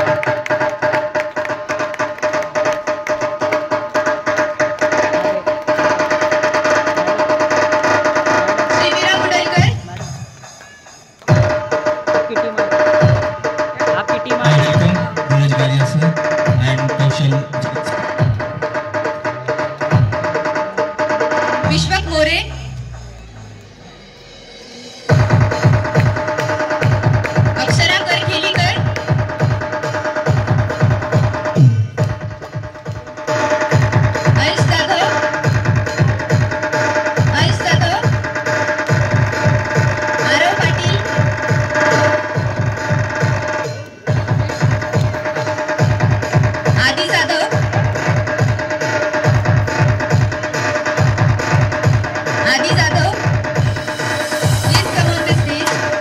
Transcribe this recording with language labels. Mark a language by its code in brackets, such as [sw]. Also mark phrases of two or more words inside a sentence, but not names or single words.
[en] Srivira Mudalkar. I welcome Dheeraj Galia sir and Kaushal. Vishwak More. Akshara Karkhelikar. Arish Dadhav. Arav Patil. Adi Jadhav. Please come on the stage.